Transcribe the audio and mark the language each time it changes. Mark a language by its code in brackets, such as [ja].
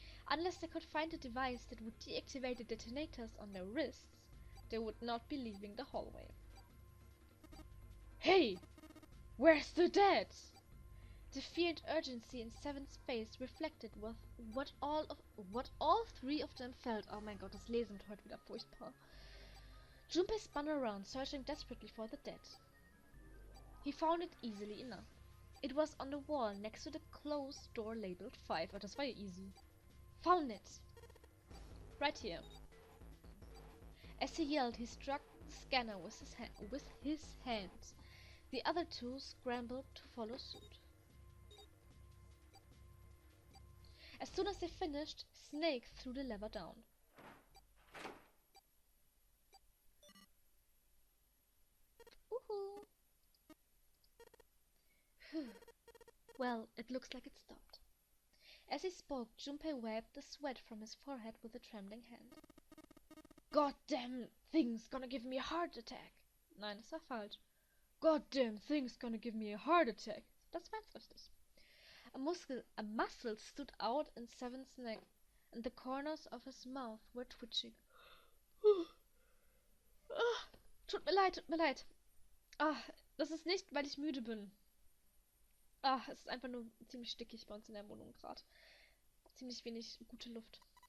[en] Unless they could find a device that would deactivate the detonators on their wrists, they would not be leaving the hallway. Hey! Where's the dead? The fear and urgency in 7's face reflected what all 3 of them felt. [de] Oh mein Gott, das Lesen wird heute wieder furchtbar. [en] Junpei spun around, searching desperately for the dead. He found it easily enough. It was on the wall next to the closed door labeled 5. [de] Oh, das war ja easy. [en] Found it! Right here. As he yelled, he struck the scanner with his hand. The other 2 scrambled to follow suit. As soon as they finished, Snake threw the lever down. Woohoo! Well, it looks like it stopped. As he spoke, Junpei wiped the sweat from his forehead with a trembling hand. Goddamn thing's gonna give me a heart attack. [de] Nein, das war falsch. [en] Goddamn thing's gonna give me a heart attack. [de] Das war jetzt richtig. [en] A muscle stood out in Seven's neck, and the corners of his mouth were twitching. [de] Tut mir leid, tut mir leid. Das ist nicht, weil ich müde bin. Es ist einfach nur ziemlich stickig bei uns in der Wohnung gerade. Ziemlich wenig gute Luft.